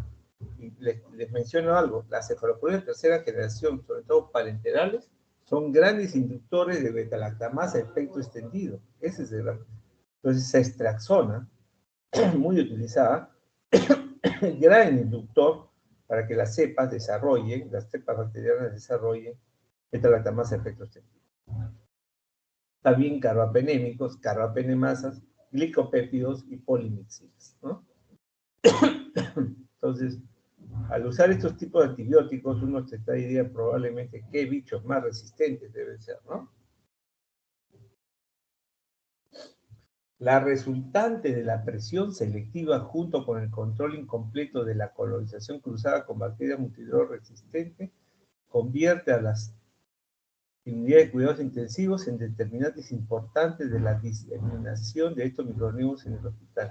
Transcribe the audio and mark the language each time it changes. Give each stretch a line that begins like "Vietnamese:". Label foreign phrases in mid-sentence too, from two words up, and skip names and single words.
Spanish: Y les menciono algo, las cefalosporinas de tercera generación, sobre todo parenterales, son grandes inductores de beta-lactamasa a efecto extendido. Ese es el gran. Entonces, ceftriaxona, muy utilizada, gran inductor para que las cepas desarrollen, las cepas bacterianas desarrollen beta-lactamasa a efecto extendido. También carbapenémicos, carbapenemasas, glicopéptidos y polimixinas, ¿no? Entonces, al usar estos tipos de antibióticos, uno se da idea probablemente qué bichos más resistentes deben ser, ¿no? La resultante de la presión selectiva junto con el control incompleto de la colonización cruzada con bacterias multidrogresistentes convierte a las unidades de cuidados intensivos en determinantes importantes de la diseminación de estos microorganismos en el hospital.